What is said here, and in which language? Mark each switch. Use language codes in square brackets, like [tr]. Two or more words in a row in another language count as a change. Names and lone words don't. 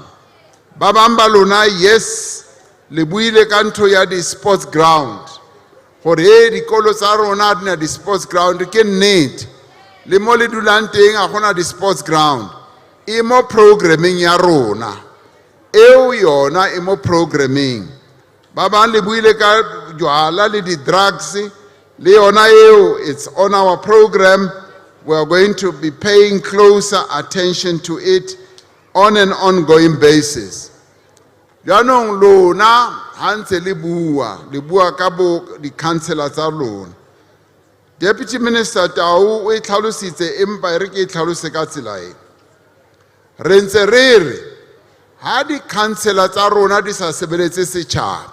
[st] Ba bang ba lona yes le buile ka ntho ya di [en] sports ground [st] gore dikolo tsa rona di na di [en] sports ground. [st] Ke nnete le mo le dulang teng a gona di [en] sports ground, [st] e mo programming ya rona eo yona e mo programming. Ba bang le buile ka jwala le di drugs le yona eo, [en] it's on our program. We are going to be paying closer attention to it on an ongoing basis. [st] Janong lona hantse le bua ka bo di councillors tsa lona. [en] Deputy Minister [st] Tau o itlhalositse empa e re ke itlhalose ka tsela e. Re ntse re re ha di councillor tsa rona di sa sebeletse setjhaba.